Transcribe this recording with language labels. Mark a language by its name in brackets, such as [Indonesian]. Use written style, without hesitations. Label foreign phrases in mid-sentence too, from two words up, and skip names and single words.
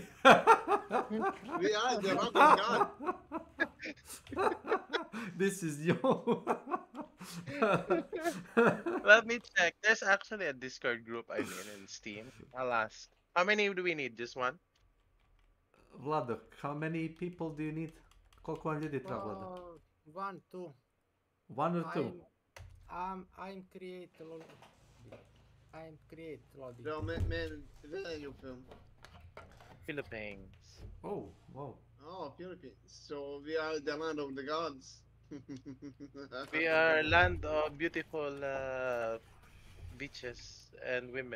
[English] We are the land of God. This is you. Let me check. There's actually a Discord group I'm in Steam. I'll ask. How many do we need? Just one? Vlado, how many people do you need? [Serbian] Koliko vam ljudi treba, Vlado? [English] 1, 2. 1 or 2? I'm create lobby. Bro, man, where are you from? Philippines. Oh, wow. Oh, Philippines. So we are the land of the gods. We are land of beautiful beaches and women.